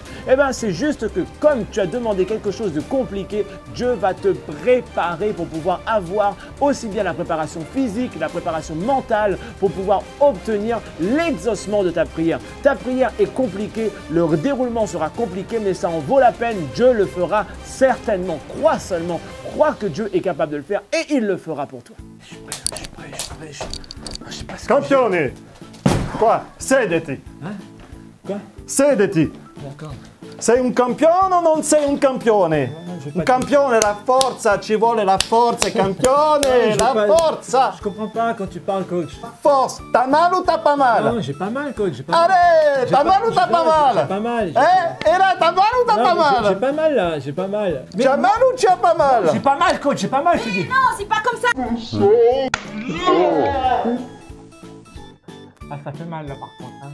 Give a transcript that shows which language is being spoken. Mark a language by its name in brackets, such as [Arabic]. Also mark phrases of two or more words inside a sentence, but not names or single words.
[French] Eh bien, c'est juste que comme tu as demandé quelque chose de compliqué, Dieu va te préparer pour pouvoir avoir aussi bien la préparation physique, la préparation mentale pour pouvoir obtenir l'exaucement de ta prière. Ta prière est compliquée, le déroulement sera compliqué, mais ça en vaut la peine. Dieu le fera certainement. Crois seulement, crois que Dieu est capable de le faire et il le fera pour toi. Je suis prêt. Je sais pas ce que [Italian] Campione! Qua, sediti! [French] Quoi? [Italian] Sediti! [French] D'accord. [Italian] Sei un campione o non sei un campione? Un campione, la forza, ci vuole la forza, campione, la forza! [French] Je comprends pas quand tu parles, coach. Force, t'as mal ou t'as pas mal? Non, j'ai pas mal, coach. J'ai pas mal. Allez, t'as mal ou t'as pas mal? J'ai pas mal. Eh, et là, t'as mal ou t'as pas J'ai mal? pas mal là, j'ai pas mal. Tu as mal ou tu as pas mal? J'ai pas mal, coach, j'ai pas mal, je te dis. Non, c'est pas comme ça. Ah, ça fait mal là par contre, hein.